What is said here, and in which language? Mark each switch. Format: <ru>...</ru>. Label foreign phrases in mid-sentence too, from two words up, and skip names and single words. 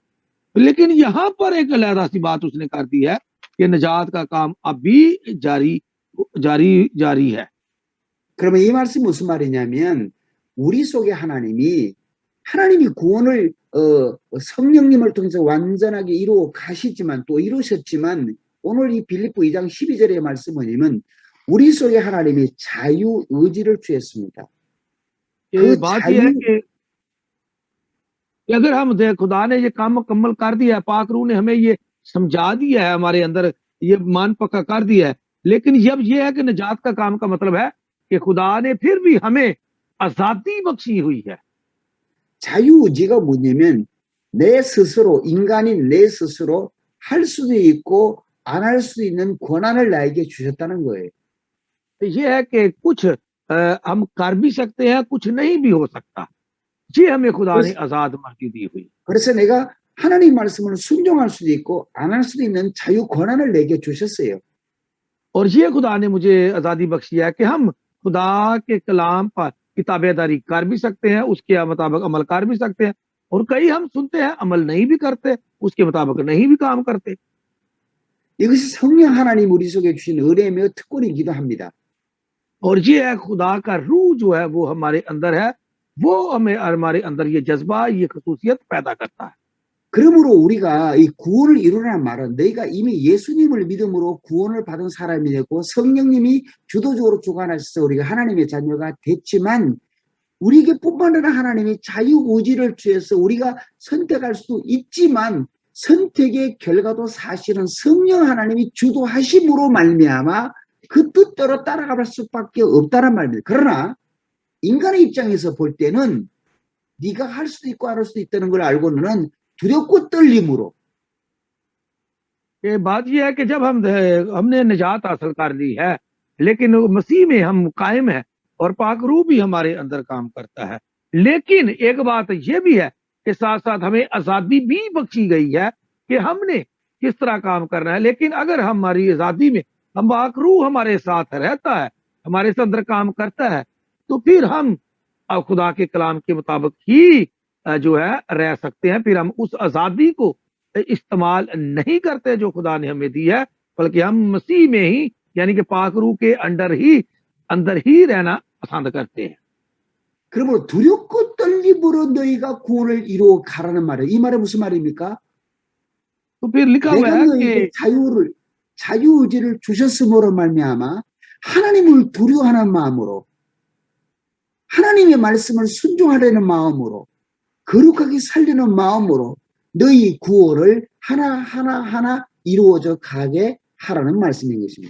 <ur>لیکن یہاں پر ایک علیحدہ سی بات اس نے کر دی ہے کہ نجات کا کام ابھی جاری ہے.</ur> <ko>그러면 이 말씀이 무슨 말이냐면 우리 속에 하나님이 구원을 성령님을 통해서 완전하게 이루어 가시지만 또 이루셨지만 오늘 이 빌립보 2장 12절의 말씀은 우리 속에 하나님이 자유 의지를 주셨습니다.</ko> <ur>یہ بات یہ ہے کہ اگر ہم خدا نے یہ کام مکمل کر دیا ہے، پاک روح نے ہمیں یہ سمجھا دیا ہے، ہمارے اندر یہ مان پکا کر دیا ہے، لیکن جب یہ ہے کہ نجات کا کام کا مطلب ہے کہ خدا نے پھر بھی ہمیں آزادی بخشی ہوئی ہے.</ur> <ko>자유의지가 뭐냐면 내 스스로, 인간인 내 스스로 할 수도 있고 안 할 수도 있는 권한을 나에게 주셨다는 거예요.</ko> <ur>یہ ہے کہ کچھ ہم کر بھی سکتے ہیں، کچھ نہیں بھی ہو سکتا. یہ ہمیں خدا نے آزاد مرضی دی ہوئی.</ur> <ko>그래서 내가 하나님 말씀을 순종할 수도 있고 안 할 수도 있는 자유 권한을 내게 주셨어요.</ko> <ur>اور یہ خدا نے مجھے آزادی بخشی ہے کہ ہم خدا کے کلام پر کتابےداری کر بھی سکتے ہیں، اس کے مطابق عمل کر بھی سکتے ہیں، اور کئی ہم سنتے ہیں عمل نہیں بھی کرتے، اس کے مطابق نہیں بھی کام کرتے.</ur> <ko>이것이 성령 하나님 우리 속에 주신 은혜며 특권이기도 합니다.</ko> <ur>اور یہ ہے خدا کا روح جو ہے وہ ہمارے اندر ہے، وہ ہمیں ہمارے اندر یہ جذبہ، یہ خصوصیت پیدا کرتا ہے.</ur> <ko>그러므로 우리가 이 구원을 이루라는 말은 너희가 이미 예수님을 믿음으로 구원을 받은 사람이 되고 성령님이 주도적으로 주관하셔서 우리가 하나님의 자녀가 됐지만 우리에게 뿐만 아니라 하나님이 자유의지를 주셔서 우리가 선택할 수도 있지만 선택의 결과도 사실은 성령 하나님이 주도하심으로 말미암아 그 뜻대로 따라갈 수밖에 없다는 말입니다. 그러나 인간의 입장에서 볼 때는 네가 할 수도 있고 안 할 수도 있다는 걸 알고는 두렵고 떨림으로</ko> <ur>یہ بات یہ ہے کہ جب ہم نے نجات حاصل کر لی ہے، لیکن مسیح میں ہم قائم ہے اور پاک روح بھی ہمارے اندر کام کرتا ہے. لیکن ایک بات یہ بھی ہے کہ ساتھ ساتھ ہمیں آزادی بھی بخشی گئی ہے کہ ہم نے کس طرح کام کرنا ہے. لیکن اگر ہماری آزادی میں ہم پاک روح ہمارے ساتھ رہتا ہے، ہمارے سے اندر کام کرتا ہے، تو پھر ہم خدا کے کلام کے مطابق ہی جو ہے رہ سکتے ہیں. پھر ہم اس آزادی کو استعمال نہیں کرتے جو خدا نے ہمیں دی ہے، بلکہ ہم مسیح میں ہی یعنی کہ پاک روح کے اندر ہی رہنا پسند کرتے ہیں.</ur> <ko>그러므로 두렵고 떨림으로 너희가 구원을 이루어 가라는 말이에요. 이 말은 무슨 말입니까?</ko> <ur>تو پھر لکھا ہوا</ur> <ko>내가</ko> <ur>है</ur> <ko>너희에게</ko> <ur>कि</ur> <ko>자유의지를 주셨음으로 말미암아 하나님을 두려워하는 마음으로 하나님의 말씀을 순종하려는 마음으로 거룩하게 살려는 마음으로 너희 구원을 하나하나 이루어져 가게 하라는 말씀인 것입니다.</ko>